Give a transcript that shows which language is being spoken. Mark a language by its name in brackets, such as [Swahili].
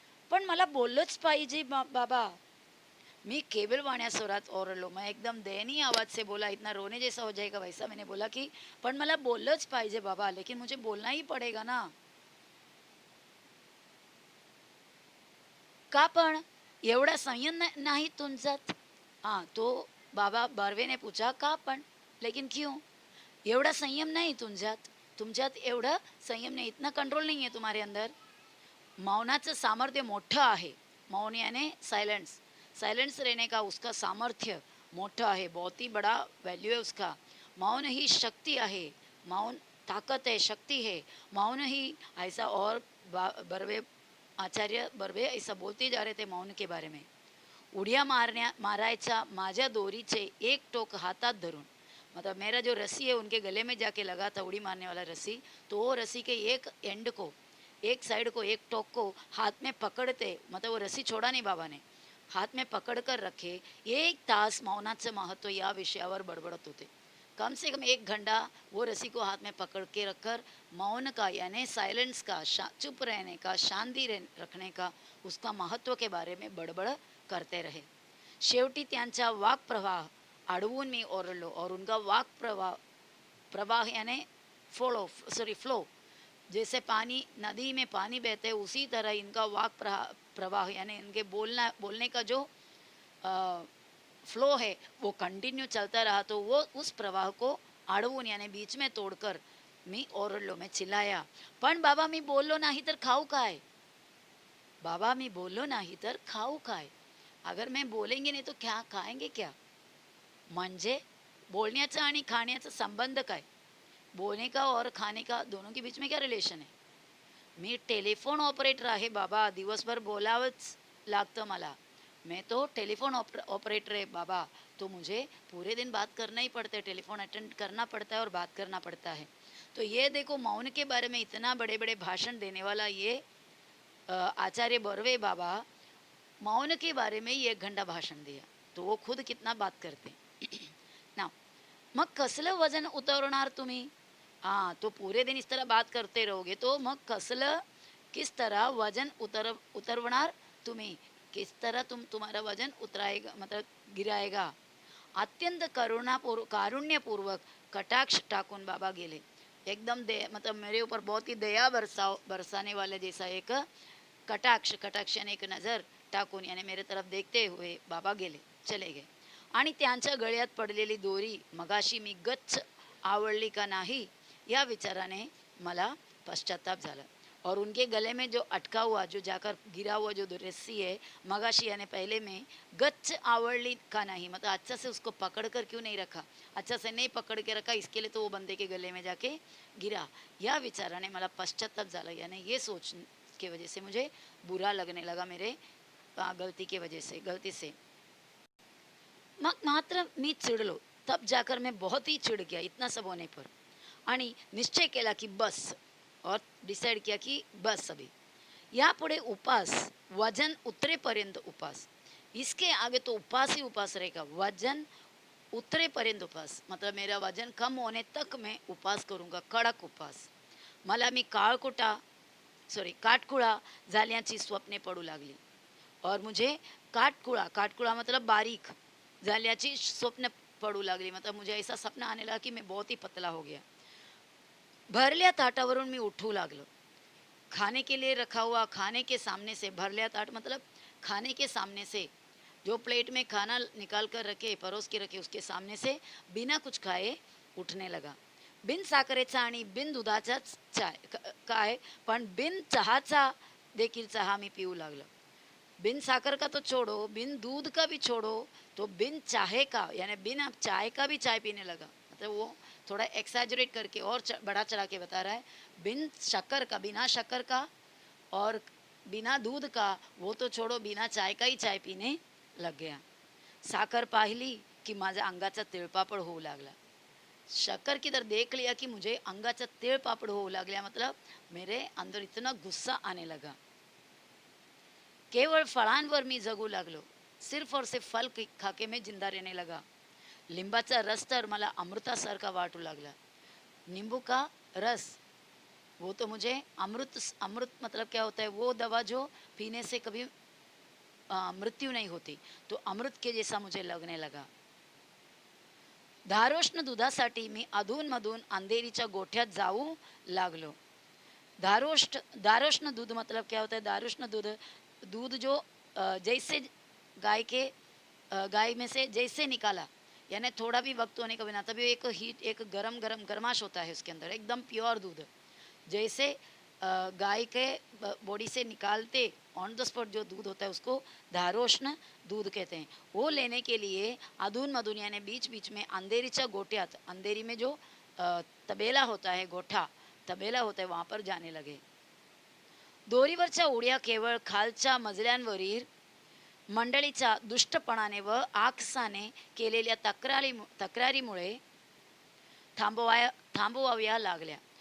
[Marathi] पण मला बोललंच पाहिजे बाबा. मी केवल वाण्या स्वरात ओरडलो. [Hindi] मैं एकदम दयनीय आवाज़ से बोला, इतना रोने जैसा हो जाएगा वैसा मैंने बोला कि [Marathi] पण मला बोललंच पाहिजे बाबा, [Hindi] लेकिन मुझे बोलना ही पड़ेगा ना. [Marathi] का पण एवढा संयम नाही तुमच्यात? [Hindi] हाँ, तो बाबा बर्वे ने पूछा [Marathi] का पण, [Hindi] लेकिन क्यों [Marathi] एवढा संयम नाही तुमच्यात? तुमच्यात एवढा संयम नाही, [Hindi] इतना कंट्रोल नहीं है तुम्हारे अंदर. [Marathi] मौनाचं सामर्थ्य मोठं आहे. [Hindi] मौन यानी साइलेंस. साइलेंस रहने का उसका [Marathi] सामर्थ्य मोठं आहे, [Hindi] बहुत ही बड़ा वैल्यू है उसका. मौन ही शक्ति है, मौन ताकत है, शक्ति है. मौन ही ऐसा, और बर्वे आचार्य बर्वे ऐसा बोलते जा रहे थे मौन के बारे में. [Marathi] उड्या मारायचा माझ्या दोरीचे एक टोक हातात धरून, [Hindi] मतलब मेरा जो रस्सी है उनके गले में जाके लगा था, उड़ी मारने वाला रस्सी, तो वो रस्सी के एक एंड को, एक साइड को, एक टोक को हाथ में पकड़ते, मतलब वो रस्सी छोड़ा नहीं बाबा ने, हाथ में पकड़ कर रखे. [Marathi] 1 तास मौनाचं महत्त्व या विषयावर बडबडत होते. [Hindi] कम से कम 1 घंटा वो रस्सी को हाथ में पकड़ के रखकर मौन का यानी साइलेंस का, चुप रहने का, शांति रखने का, उसका महत्व के बारे में बडबड करते रहे. [Marathi] शेवटी त्यांचा वाक प्रवाह अडवून मी ओरडलो, [Hindi] और उनका वाक प्रवाह, प्रवाह यानी फ्लो, जैसे पानी नदी में पानी बहते उसी तरह इनका वाक प्रवाह यानी इनके बोलने का जो फ्लो है वो कंटिन्यू चलता रहा. तो वो उस प्रवाह को [Marathi] अडवून [Hindi] यानी बीच में तोड़कर [Marathi] मी ओरडलो, [Hindi] मैं चिल्लाया, [Marathi] पण बाबा मी बोललो नाही तर खाऊ काय? बाबा मी बोललो नाही तर खाऊ काय? [Hindi] अगर मैं बोलेंगे नहीं तो क्या खाएंगे क्या? [Marathi] म्हणजे बोलण्याचा आणि खाण्याचा संबंध काय? [Hindi] बोलने का और खाने का दोनों के बीच में क्या रिलेशन है? [Marathi] मी टेलिफोन ऑपरेटर आहे बाबा, दिवसभर बोलावंच लागतं मला. [Hindi] मैं तो टेलीफोन ऑपरेटर है बाबा, तो मुझे पूरे दिन बात करना ही पड़ता है, टेलीफोन अटेंड करना पड़ता है और बात करना पड़ता है. तो ये देखो मौन के बारे में इतना बड़े बड़े भाषण देने वाला ये आचार्य बर्वे बाबा, मौन के बारे में ही 1 घंटा भाषण दिया. तो वो खुद कितना बात करते ना. [Marathi] मग कसलं वजन उतरवणार तुम्ही? [Hindi] हाँ, तो पूरे दिन इस तरह बात करते रहोगे तो [Marathi] मग कसलं, [Hindi] किस तरह [Marathi] वजन उतरवणार तुम्ही, [Hindi] किस तरह तुम्हारा वजन उतराएगा, मतलब गिराएगा. [Marathi] अत्यंत कारुण्यपूर्वक कटाक्ष टाकून बाबा गेले. [Hindi] एकदम मतलब मेरे ऊपर बहुत ही दया बरसाने वाले जैसा एक कटाक्ष यानी एक नज़र [Marathi] टाकून [Hindi] यानी मेरे तरफ देखते हुए [Marathi] बाबा गेले, [Hindi] चले गए. [Marathi] आणि त्यांच्या गळ्यात पडलेली दोरी मगाशी मी गच्च आवडली का नाही या विचाराने मला पश्चाताप झाला. [Hindi] और उनके गले में जो अटका हुआ, जो जाकर गिरा हुआ जो रस्सी है मगाशी यानी पहले में, [Marathi] गच्च आवड़ली का [Hindi] नहीं, मतलब अच्छा से उसको पकड़ कर क्यों नहीं रखा, अच्छा से नहीं पकड़ के रखा, इसके लिए तो वो बंदे के गले में जाके गिरा. [Marathi] या विचाराने मला पश्चाताप झाला, [Hindi] यानी ये सोच के वजह से मुझे बुरा लगने लगा, मेरे गलती के वजह से, गलती से. [Marathi] मग मात्र मी चिडलो. [Hindi] तब जाकर मैं बहुत ही चिड़ गया इतना सब होने पर, [Marathi] आणि निश्चय केला की बस, [Hindi] और डिसाइड किया कि बस अभी [Marathi] यापुढे उपास, वजन उतरेपर्यंत उपास, [Hindi] इसके आगे तो उपास ही उपास रहेगा. [Marathi] वजन उतरेपर्यंत उपास, [Hindi] मतलब मेरा वजन कम होने तक मैं उपास करूँगा, कडक उपास. [Marathi] मला मी काटकुळा झाल्याची स्वप्ने पडू लागली. [Hindi] और मुझे काटकुळा मतलब [Marathi] बारीक झाल्याची स्वप्न पडू लागली, [Hindi] मतलब मुझे ऐसा सपना आने लगा कि मैं बहुत ही पतला हो गया. [Marathi] भरल्या ताटावरून मी उठू लागलो. [Hindi] खाने के लिए रखा हुआ, खाने के सामने से, भरल्या ताट मतलब खाने के सामने से, जो प्लेट में खाना निकाल कर रखे, परोस के रखे, उसके सामने से बिना कुछ खाए उठने लगा. [Marathi] बिन साखरेचा आणि बिन दुधाचाच काय, पण बिन चहाचा देखील चहा मी पिऊ लागलो. [Hindi] बिन साकर का तो छोड़ो, बिन दूध का भी छोड़ो, तो बिन चाहे का यानी बिन चाय का भी चाय पीने लगा. मतलब वो थोड़ा एक्सैजरेट करके और बड़ा चढ़ा के बता रहा है. बिन शक्कर का, बिना शक्कर का, और बिना दूध का वो तो छोड़ो, बिना चाय का ही चाय पीने लग गया. [Marathi] साखर पाहिली की माझ्या अंगाचा तिळपापड होऊ लागला. [Hindi] शक्कर की तरह देख लिया कि मुझे [Marathi] अंगाचा तिळपापड होऊ लागला, [Hindi] मतलब मेरे अंदर इतना गुस्सा आने लगा. [Marathi] केवळ फळांवर मी जगू लागलो. [Hindi] सिर्फ और सिर्फ फल खाके मैं जिंदा रहने लगा. [Marathi] लिंबाचा रस तर मला अमृतासारखा वाटू लागला. [Hindi] नींबू का रस, वो तो मुझे अमृत, अमृत मतलब क्या होता है, वो दवा जो पीने से कभी मृत्यु नहीं होती, तो अमृत के जैसा मुझे लगने लगा. [Marathi] धारोष्ण दुधासाठी मी अधूनमधून अंधेरीच्या गोठ्यात जाऊ लागलो. [Hindi] दारोष्ण दूध मतलब क्या होता है, दारोष्ण दूध, दूध जो जैसे गाय के गाय में से जैसे निकाला, यानी थोड़ा भी वक्त होने का बिना, तभी एक हीट, एक गरम गरम गरमाश होता है उसके अंदर, एकदम प्योर दूध. जैसे गाय के बॉडी से निकालते ऑन द स्पॉट जो दूध होता है उसको धारोष्ण दूध कहते हैं. वो लेने के लिए अधून मधून यानी बीच बीच में [Marathi] अंधेरीच्या गोठ्यात, [Hindi] अंधेरी में जो तबेला होता है, गोठा तबेला होता है, वहाँ पर जाने लगे. [Marathi] दोरीवरच्या उड्या केवळ खालच्या मजल्यांवरील मंडळीच्या दुष्टपणाने व आकसाने केलेल्या तक्रारीमुळे थांबवाव्या लागल्या.